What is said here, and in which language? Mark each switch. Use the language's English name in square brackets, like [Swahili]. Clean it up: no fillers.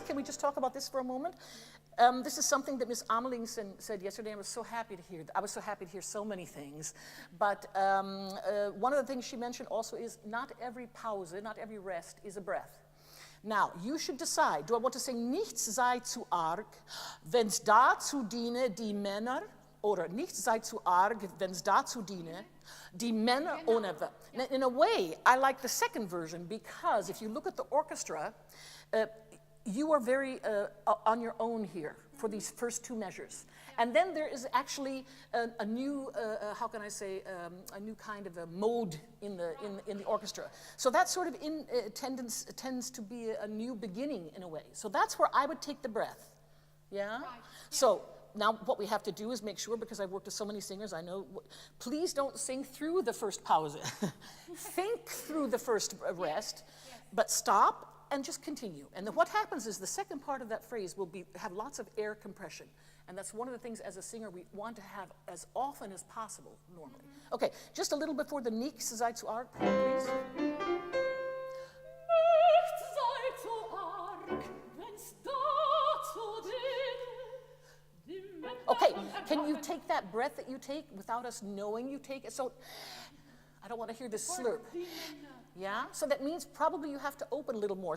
[English] Can we just talk about this for a moment? This is something that Miss Ameling said yesterday. I was so happy to hear. I was so happy to hear so many things. But one of the things she mentioned also is not every pause, not every rest is a breath. Now, you should decide, do I want to sing [German] nichts sei zu arg, wenn's dazu diene, die Männer, oder nichts sei zu arg, wenn's dazu diene, die Männer ohne. [English] In a way, I like the second version because if you look at the orchestra, you are very on your own here for these first two measures. And then there is actually a new, how can I say, a new kind of a mode in the orchestra. So that sort of tends to be a new beginning in a way. So that's where I would take the breath. Yeah? Right. So now what we have to do is make sure, because I've worked with so many singers, I know, please don't sing through the first pause. Think through the first rest, but stop and just continue. And then what happens is the second part of that phrase will have lots of air compression. And that's one of the things as a singer we want to have as often as possible normally. Okay, just a little before the [German] nichts sei zu arg, [English] please. [German] Nichts sei zu arg, wenn's dazu diene, die Männer. [English] Okay, can you take that breath that you take without us knowing you take it? So, I don't want to hear this slurp. Yeah, so that means probably you have to open a little more.